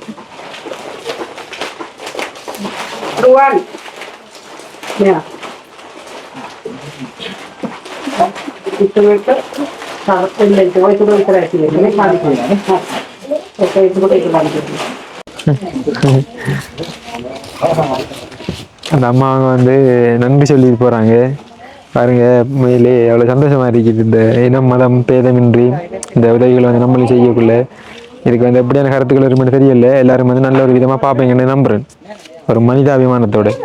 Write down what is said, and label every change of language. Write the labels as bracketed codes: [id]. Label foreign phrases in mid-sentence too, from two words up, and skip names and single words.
[si] රුවන්. මෙයා. ඉතුරුට තාත්තෙන් දෙන්න ඔය තුන විතරයි කියන්නේ නේ කාලේ කියන්නේ. ඒක ඒකට ඒක බලන්න. [ta] அந்த அம்மா அவங்க வந்து நன்றி சொல்லிட்டு போகிறாங்க பாருங்க. உண்மையிலே எவ்வளோ சந்தோஷமாக இருக்குது இந்த இனம் மதம் பேதமின்றி இந்த உதவிகளை வந்து நம்மளும் செய்யக்குள்ள. இதுக்கு வந்து எப்படியான கருத்துக்கள் இருக்குன்னு தெரியல. எல்லாரும் வந்து நல்ல ஒரு விதமாக பார்ப்பீங்கன்னு நம்புறேன், ஒரு மனிதாபிமானத்தோட.